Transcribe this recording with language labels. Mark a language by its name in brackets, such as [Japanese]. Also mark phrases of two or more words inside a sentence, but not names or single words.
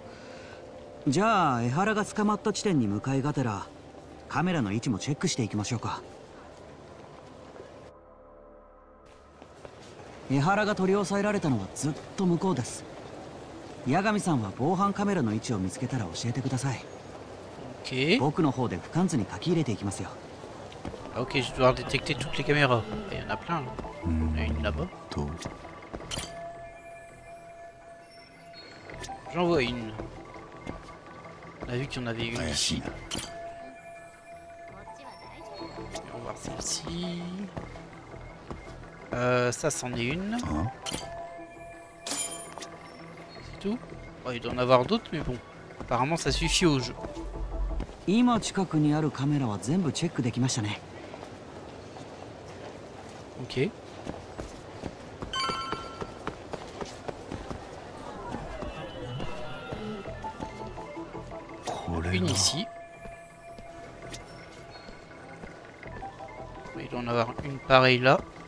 [Japanese] じゃあ江原が捕まった地点に向かいがてらカメラの位置もチェックしていきましょうか。江原が取り押さえられたのはずっと向こうです。八神さんは防犯カメラの位置を見つけたら教えてください。 Ok. 僕の方で不完図に書き入れていきますよ。 [French] Ah, ok, je dois détecter toutes les caméras. Il y en a plein. Là. Il y en a une là-bas. J'en vois une. On a vu qu'il y en avait une ici. On va voir celle-ci. Ça, c'en est une. C'est tout. Oh, il doit en avoir d'autres, mais bon. Apparemment, ça suffit au jeu. [Japanese] 今近くにあるカメラは全部チェックできましたね。 [French] Ok. Une ici. Il doit en avoir une pareille là.